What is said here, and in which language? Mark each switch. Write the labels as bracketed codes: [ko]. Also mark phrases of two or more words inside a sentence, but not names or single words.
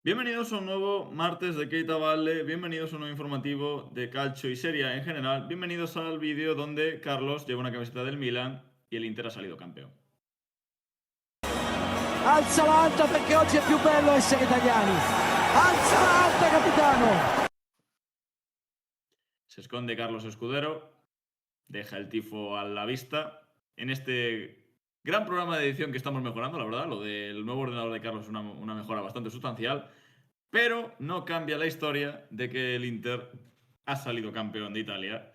[es] Bienvenidos a un nuevo martes de Keita Valle, bienvenidos a un nuevo informativo de Calcio y Serie A en general, bienvenidos al vídeo donde Carlos lleva una camiseta del Milan y el Inter ha salido campeón. [it] Alza la alta perché oggi è più bello essere italiani. Alza la alta, capitano. [es] Se esconde Carlos Escudero, deja el tifo a la vista. En este gran programa de edición que estamos mejorando, la verdad, lo del nuevo ordenador de Carlos es una mejora bastante sustancial, pero no cambia la historia de que el Inter ha salido campeón de Italia.